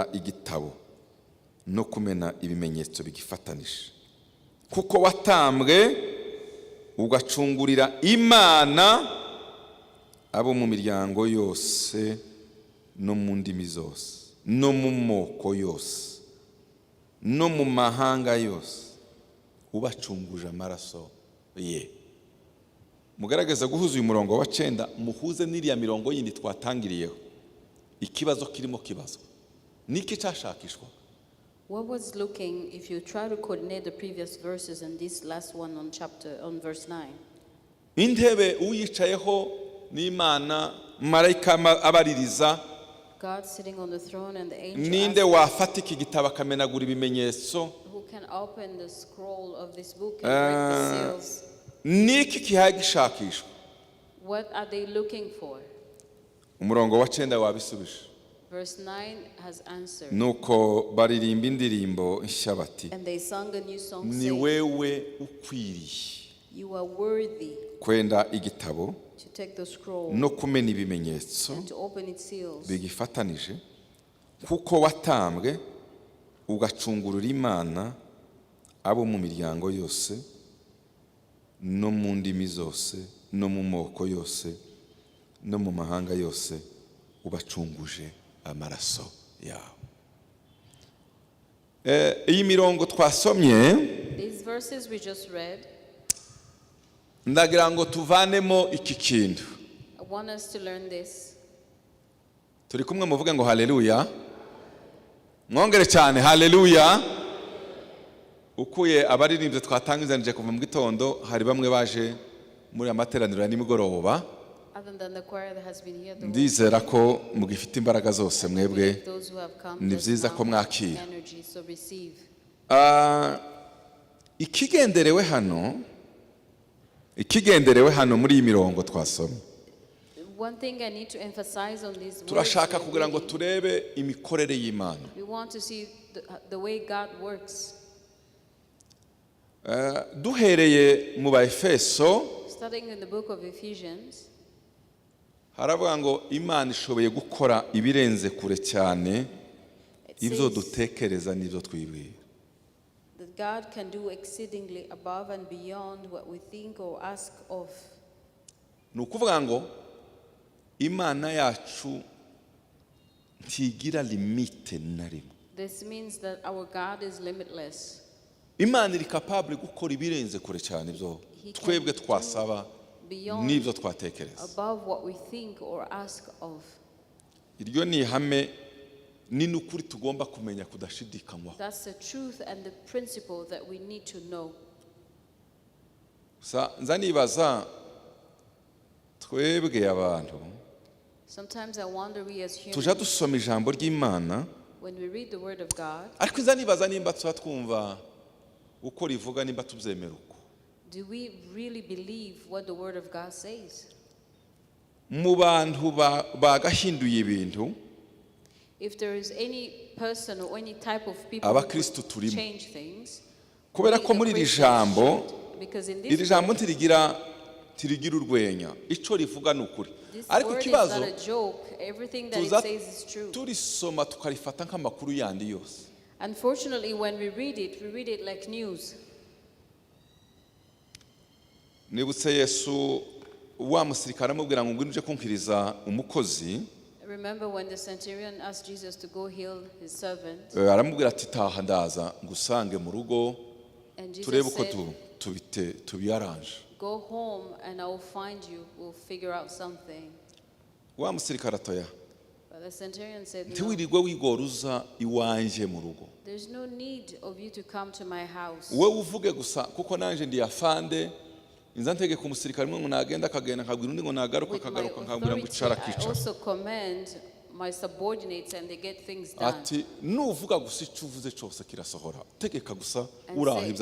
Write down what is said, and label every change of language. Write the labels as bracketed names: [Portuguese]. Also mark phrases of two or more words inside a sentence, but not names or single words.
[Kinyarwanda] igitabo no kumena ibimenyetso bigifatanije, kuko watambwe ugacungurira Imana abo mu miryango yose no mu ndimi zose no mu moko yose no mu mahanga yose, ubacunguje amaraso ye. Mugaragaza guhuza uyu murongo wa 9 muhuze n'iriya mirongo yindi twatangiriyeho. Ikibazo kirimo kibazo niki cyashakishwa? [English] What was looking, if you try to coordinate the previous verses and this last one on verse 9? [Kinyarwanda] Intebe uyicayeho n'Imana, marayika abaririza. [English] God sitting on the throne and the angel. [Kinyarwanda] Ninde wafata iki gitabo akamenagura ibimenyetso? [English] Who can open the scroll of this book and break the seals? [Kinyarwanda] Niki kihagishakishwa? [English] What are they looking for? [Kinyarwanda] Umurongo wa 9 wabisubije. [English] Verse 9 has answered. [Kinyarwanda] Nuko baririmba indirimbo nshya bati, [English] And they sang a new song [Kinyarwanda] ni [English] saying, [Kinyarwanda] wewe ukwiriye [English] you are worthy [Kinyarwanda] kwenda igitabo [English] to take the scroll [Kinyarwanda] no kumena ibimenyetso [English] and to open its seals, [Kinyarwanda] bigifatanije, kuko watambwe ugacungurira Imana abo mu miryango yose no mu ndimi zose no mu moko yose no mu mahanga yose, ubacunguje amaraso yawe. Iyi mirongo twasomye, [English] these verses we just read, [Kinyarwanda] ndagira ngo tuvanemo iki kintu. [English] I want us to learn this. [Kinyarwanda] Turi kumwe muvuge ngo haleluya. Mwongere cyane haleluya. Ukuye abaririmbye twatangizanije kuva mu gitondo, hari bamwe baje muri amateraniro ya nimugoroba. [English] other than the choir that has been here, the [Kinyarwanda] ndizera ko mugifite imbaraga zose mwebwe [English] those who have come [Kinyarwanda] ni [English] just [Kinyarwanda] byiza [English] now, [Kinyarwanda] ko mwakira. [English] energy, so receive. [Kinyarwanda] ikigenderewe hano muri iyi mirongo twasomye, [English] One thing I need to emphasize on these words, [Kinyarwanda] turashaka kugira ngo turebe imikorere y'Imana. [English] we want to see the way God works. [Kinyarwanda] Duhereye mu Baefeso [English] Starting in the book of Ephesians, [Kinyarwanda] haravuga ngo Imana ishoboye gukora ibirenze kure cyane [English] it [Kinyarwanda] ibyo [English] says [Kinyarwanda] dutekereza n'ibyo twibwira. [English] that God can do exceedingly above and beyond what we think or ask of. [Kinyarwanda] Ni ukuvuga ngo Imana yacu ntigira limite na rimwe. [English] This means that our God is limitless. [Kinyarwanda] Imana iri capable gukora ibirenze kure cyane ibyo twebwe twasaba n'ibyo twatekereza. [English] Above what we think or ask of. [Kinyarwanda] Iryo ni ihame ni n'ukuri tugomba kumenya kudashidikanywaho. [English] That's the truth and the principle that we need to know. [Kinyarwanda] Nza nibaza twebwe abantu [English] Sometimes I wonder, we as [Kinyarwanda] tuja [English] humans, [Kinyarwanda] dusoma ijambo ry'Imana, [English] when we read the word of God, [Kinyarwanda] ariko nza nibaza nimba tuba twumva uko rivuga, nimba tubyemera uko. [English] do we really believe what the word of God says? [Kinyarwanda] Mu bantu bagahinduye ibintu, [English] If there is any person or any type of people [Kinyarwanda] Abakristo [English] who [Kinyarwanda] turimo. [English] change things, [Kinyarwanda] kubera [English] we, [Kinyarwanda] ko [English] the [Kinyarwanda] muri iri [English] Christians, [Kinyarwanda] jambo [English] should. Because in [Kinyarwanda] iri [English] this [Kinyarwanda] jambo [English] word, [Kinyarwanda] ntirigira urwenya, icyo rivuga ni ukuri. [English] this [Kinyarwanda] Ariko [English] word is [Kinyarwanda] ikibazo [English] not a joke. Everything that it [Kinyarwanda] tuza [English] says is true. [Kinyarwanda] turisoma tukarifata nk'amakuru yandi yose. [English] Unfortunately, when we read it like news. [Kinyarwanda] Nibutse Yesu wa musirikare amubwira ngo ngwino uje kunkiriza umukozi, [English] Remember when the centurion asked Jesus to go heal his servant, [Kinyarwanda] aramubwira ati taha ndaza ngusange mu rugo [English] and [Kinyarwanda] turebe [English] Jesus [Kinyarwanda] uko [English] said, [Kinyarwanda] tubiyaranje. [English] go home and I will find you. We'll figure out something. [Kinyarwanda] Wa musirikare atoya, [English] But the centurion said, no, [Kinyarwanda] ntiwirirwe wigoruza iwanje mu rugo, [English] there's no need of you to come to my house. [Kinyarwanda] wowe uvuge gusa kuko nanje ndi afande, inza ntegeka umusirikare umwe ngo nagenda akagenda nkabwira undi ngo nagaruka [English] With my [Kinyarwanda] akagaruka nkabwira ngo [English] authority, [Kinyarwanda] icara [English] I [Kinyarwanda] akicara. [English] also command my subordinates and they get things done. [Kinyarwanda] Ati nuvuga gusa icyo uvuze cyose kirasohora, tegeka gusa [English] And [Kinyarwanda] uraho [English] say,